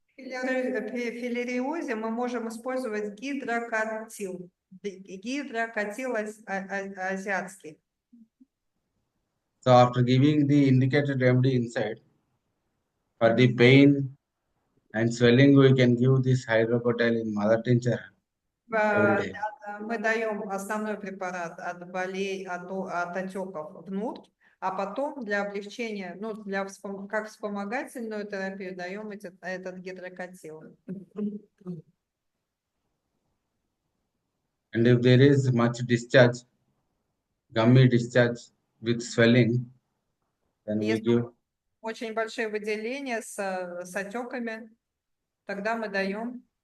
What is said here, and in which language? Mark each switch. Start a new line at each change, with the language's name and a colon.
Russian: В филариозе мы можем использовать гидрокотил. Гидрокотил азиатский.
English: So after giving the indicated remedy inside, for the pain and swelling, we can give this hydrocotyle in mother tincture every day.
Russian: Мы даем основной препарат от болей, от отеков внутрь, а потом для облегчения, ну, как вспомогательную терапию даем этот гидрокотил.
English: And if there is much discharge, gummy discharge with swelling, then we
Russian: Если
English: give
Russian: очень большие выделения с отеками, тогда мы даем